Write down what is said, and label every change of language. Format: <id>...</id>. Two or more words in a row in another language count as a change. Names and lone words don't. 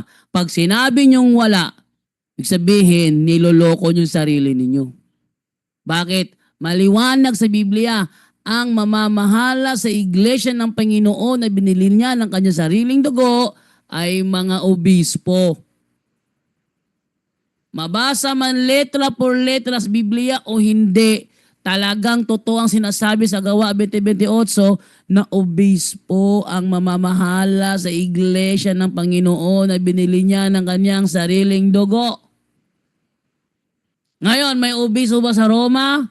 <tl>Pag sinabi niyong wala, ibig sabihin, niloloko niyong sarili ninyo. Bakit? Maliwanag sa Biblia, ang mamamahala sa iglesia ng Panginoon na binili niya ng kanyang sariling dugo ay mga obispo. Mabasa man</tl> <es>letra por letra</es> <tl>sa Biblia o hindi, talagang totoo ang sinasabi sa Gawa 20:28 na obispo ang mamamahala sa iglesia ng Panginoon na binili niya ng kanyang sariling dugo. Ngayon, may obispo ba sa Roma?</tl>